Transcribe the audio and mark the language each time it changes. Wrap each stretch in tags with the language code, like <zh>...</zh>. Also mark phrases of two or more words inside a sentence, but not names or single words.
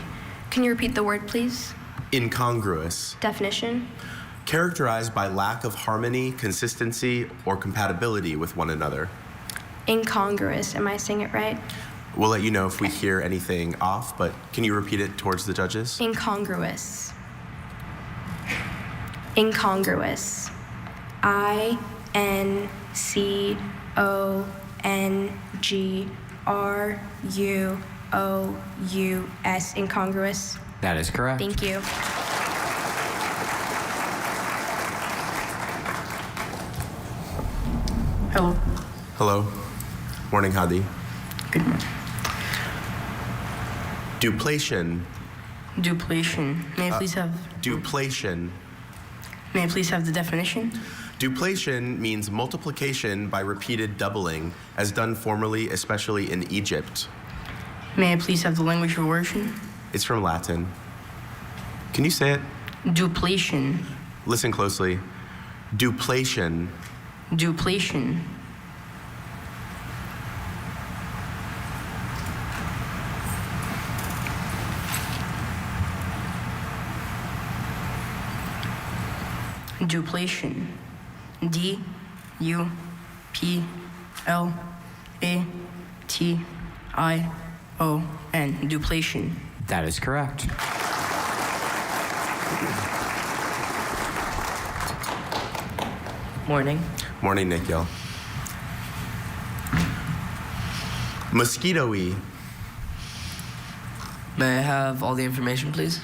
<en>Can you repeat the word, please? Incongruous. Definition? Characterized by lack of harmony, consistency, or compatibility with one another. Incongruous. Am I saying it right? We'll let you know if we hear anything off, but can you repeat it towards the judges? Incongruous. Incongruous. I-N-C-O-N-G-R-U-O-U-S. Incongruous. That is correct. Thank you. Hello. Hello. Morning, Hadi. Good morning. Duplation. Duplation. May I please have? Duplation. May I please have the definition? Duplation means multiplication by repeated doubling, as done formerly, especially in Egypt. May I please have the language of origin? It's from Latin. Can you say it? Duplation. Listen closely. Duplation. Duplation. Duplation. D-U-P-L-A-T-I-O-N. Duplation. That is correct. Morning. Morning, Nikhil. Mosquito-y. May I have all the information, please?</en>